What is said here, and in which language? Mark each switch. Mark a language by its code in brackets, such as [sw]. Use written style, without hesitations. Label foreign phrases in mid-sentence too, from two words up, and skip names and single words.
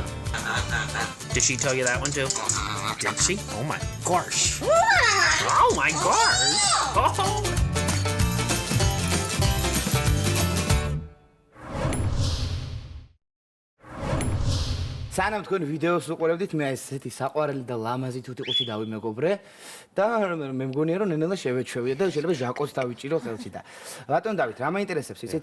[en] Did she tell you that one too? Did she? Oh my gosh. Oh my gosh. Oh. [ka] სანამ თქვენ ვიდეოს უყურებდით, მე ესეთი საყვარელი და ლამაზი თუთიყუში დავიმეგობრე და მე მგონია რომ ნენელა შევეჩვევია და შეიძლება ჟაკოს დავიჭირო ხელში და ბატონ დავით, რა მაინტერესებს, იცით?